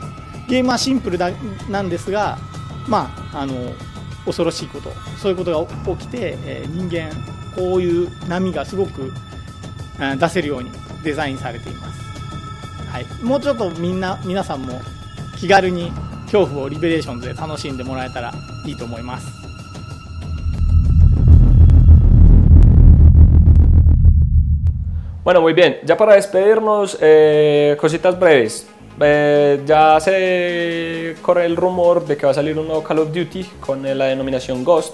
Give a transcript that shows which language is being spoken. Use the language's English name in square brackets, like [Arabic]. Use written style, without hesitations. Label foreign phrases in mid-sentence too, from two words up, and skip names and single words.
[Japanese] ゲームはシンプルなんですが、恐ろしいこと、そういうことが起きて、人間こういう波がすごく出せるようにデザインされています。はい、もうちょっと皆さんも気軽に恐怖をリベレーションズで楽しんでもらえたらいいと思います。 [Spanish] Bueno, muy bien. Ya para despedirnos, cositas breves. Ya se corre el rumor de que va a salir un nuevo Call of Duty con la denominación Ghost.